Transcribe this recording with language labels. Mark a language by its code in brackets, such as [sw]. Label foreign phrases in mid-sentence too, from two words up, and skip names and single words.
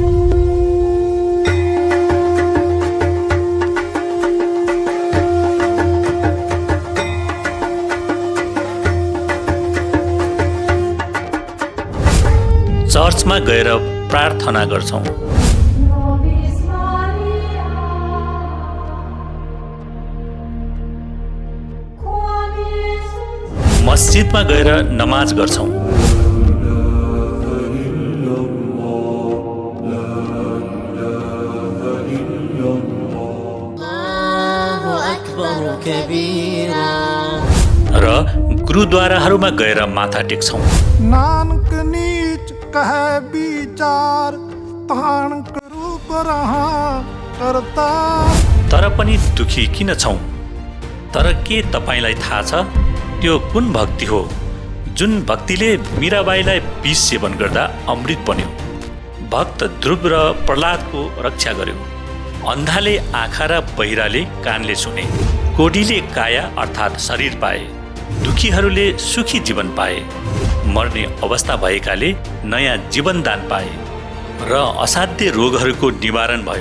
[ne] चर्चमा गएर प्रार्थना गर्छौं, मस्जिदमा गएर नमाज गर्छौं, र गुरुद्वाराहरूमा गएर माथा टेक्छौं। [pa] नानक नीच कहे विचार, तान करू रहा करता। [ne] तर पनि दुखी किन छौं? तर के तपाईलाई थाहा छ त्यो कुन भक्ति हो जुन भक्तिले मीराबाईलाई विष सेवन गर्दा अमृत बन्यो, भक्त ध्रुव र प्रहलादको रक्षा गर्यो, अन्धाले आँखा र बहिराले कानले सुने, कोडीले काया अर्थात् शरीर पाए, दुखीहरूले सुखी जीवन पाए, मर्ने अवस्था भएकाले नयाँ जीवनदान पाए र असाध्य रोगहरूको निवारण भयो।